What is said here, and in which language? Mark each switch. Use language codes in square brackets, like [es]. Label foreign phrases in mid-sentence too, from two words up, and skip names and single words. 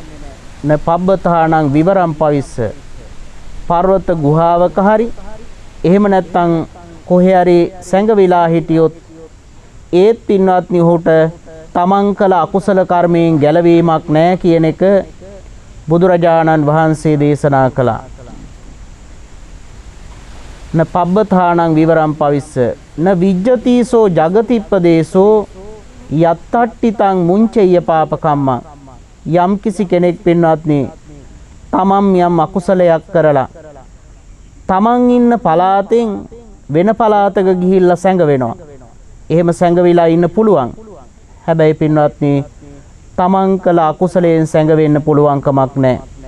[pi] න පබ්බතානං විවරම් පවිස්ස [si] පර්වත ගුහාවක හරි එහෙම නැත්නම් කොහේ හරි සැඟවිලා හිටියොත් ඒත් පින්වත්නි ඔහුට තමන් කළ අකුසල කර්මයෙන් ගැලවීමක් නැහැ කියන එක බුදුරජාණන් වහන්සේ දේශනා කළා. [pi] න පබ්බතානං විවරම් පවිස්ස න විජ්ජතිසෝ ජගතිප්පදේශෝ යත්තට්ටිතං මුංචෙය්‍ය පාපකම්මං [si] යම් කිසි කෙනෙක් පින්වත්නි තමන් යම් අකුසලයක් කරලා තමන් ඉන්න පළාතෙන් වෙන පළාතක ගිහිල්ලා සැඟවෙනවා. එහෙම සැඟවිලා ඉන්න පුළුවන්. හැබැයි පින්වත්නි තමන් කළ අකුසලයෙන් සැඟවෙන්න පුළුවන්කමක් නැහැ.